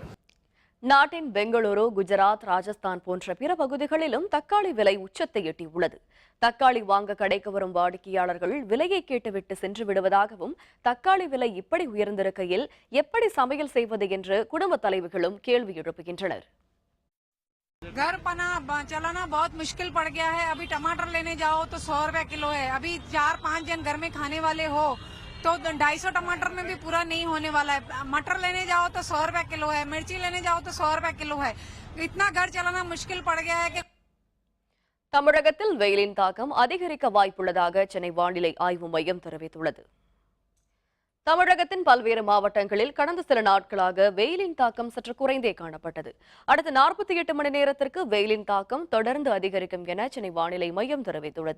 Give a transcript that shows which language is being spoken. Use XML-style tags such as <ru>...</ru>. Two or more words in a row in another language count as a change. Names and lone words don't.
<ta>நாட்டின் பெங்களூரு, குஜராத், ராஜஸ்தான் போன்ற பிற பகுதிகளிலும் தக்காளி விலை உச்சத்தை எட்டியுள்ளது. தக்காளி வாங்க கடைக்கு வரும் வாடிக்கையாளர்கள் விலையை கேட்டுவிட்டு சென்று விடுவதாகவும், தக்காளி விலை இப்படி உயர்ந்திருக்கையில் எப்படி சமையல் செய்வது என்று குடும்ப தலைவிகளும் கேள்வி எழுப்புகின்றனர்.</ta> <hi>घर चलाना बहुत मुश्किल पड़ गया है। अभी टमाटर लेने जाओ तो 100 रुपए किलो है। अभी 4-5 जन घर में खाने वाले हो तो 250 टमाटर में भी पूरा नहीं होने वाला है। मटर लेने जाओ तो 100 रुपए किलो है, मिर्ची लेने जाओ तो 100 रुपए किलो है। इतना घर चलाना मुश्किल पड़ गया है कि</hi> <ta>தமிழகத்தில் வெயிலின் தாக்கம் அதிகரிக்க வாய்ப்புள்ளதாக சென்னை வானிலை ஆய்வு மையம் தெரிவித்துள்ளது. தமிழகத்தின் பல்வேறு மாவட்டங்களில் கடந்த சில நாட்களாக வெயிலின் தாக்கம் சற்று குறைந்தே காணப்பட்டது. அடுத்த 48 மணி நேரத்திற்கு வெயிலின் தாக்கம் தொடர்ந்து அதிகரிக்கும் என சென்னை வானிலை மையம் தெரிவித்துள்ளது.</ta>